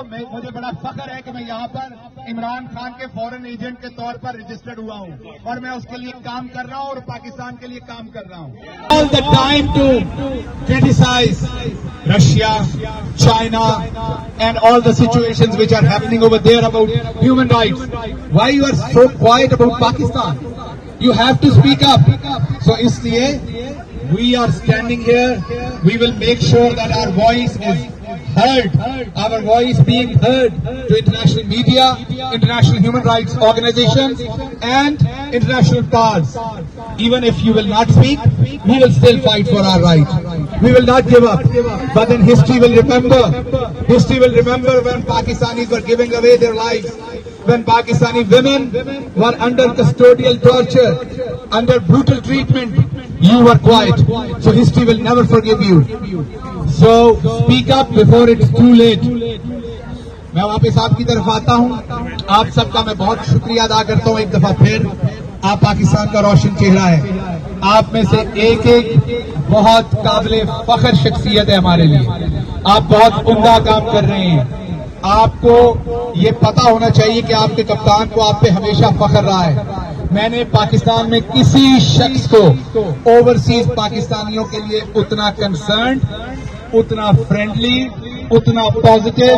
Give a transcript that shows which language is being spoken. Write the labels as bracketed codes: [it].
[ur] مجھے بڑا فخر ہے کہ میں یہاں پر عمران خان کے فورن ایجنٹ کے طور پر رجسٹرڈ ہوا ہوں اور میں اس کے لیے کام کر رہا ہوں اور پاکستان کے لیے کام کر رہا ہوں۔ [en] All the time to criticize Russia, China and all the situations which are happening over there about human rights. Why you are so quiet about Pakistan? You have to speak up. So isliye we are standing here. We will make sure that our voice is heard, our voice being heard to international media, international human rights organizations and international powers. Even if you will not speak, we will still fight for our rights. We will not give up. But then history will remember. History will remember when Pakistanis were giving away their lives, when Pakistani women were under custodial torture, under brutal treatment. You were quiet. So history will never forgive you. So speak up before it's too late. [ur] میں واپس آپ کی طرف آتا ہوں۔ آپ سب کا میں بہت شکریہ ادا کرتا ہوں ایک دفعہ پھر۔ آپ پاکستان کا روشن چہرہ ہے۔ آپ میں سے ایک بہت قابل فخر شخصیت ہے ہمارے لیے۔ آپ بہت عمدہ کام کر رہے ہیں۔ آپ کو یہ پتا ہونا چاہیے کہ آپ کے کپتان کو آپ پہ ہمیشہ فخر رہا ہے۔ میں نے پاکستان میں کسی شخص کو اوورسیز پاکستانیوں کے لیے اتنا کنسرنڈ، اتنا فرینڈلی، اتنا پازیٹو